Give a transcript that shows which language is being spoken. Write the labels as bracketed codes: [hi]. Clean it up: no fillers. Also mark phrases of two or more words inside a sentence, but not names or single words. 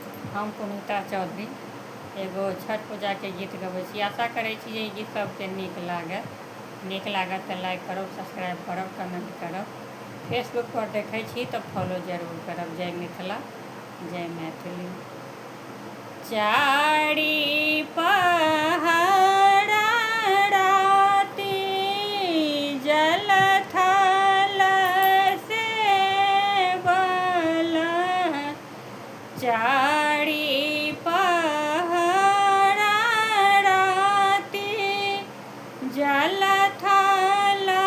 [mai] हम पुनीता चौधरी एगो छठ पूजा के गीत गबै छी। आशा करै छी जे ई गीत सबके नीक लागत तऽ लाइक करब, सब्सक्राइब करब, कमेंट करब। फेसबुक पर देखै छी तऽ फॉलो जरूर करब। जय मिथिला, जय मैथिली। चारि पहरा राति जल थल सेवल, चारि पहरा राति जल थल